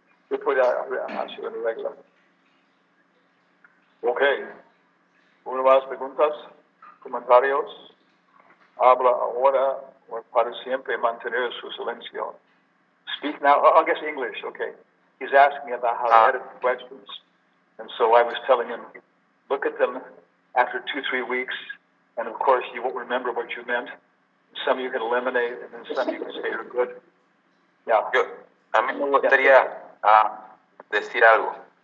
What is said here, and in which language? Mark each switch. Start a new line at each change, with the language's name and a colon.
Spanish: Después hacer una regla. Okay. ¿Una más preguntas? ¿Comentarios? Habla ahora o para siempre mantener su silencio.
English: Speak now. I guess English. Okay. He's asking about how to edit the questions. And so I was telling him, look at them after 2-3 weeks, and of course you won't remember what you meant. Some you can eliminate, and then some you can say are good. Yeah.
Spanish: A mí me gustaría decir algo.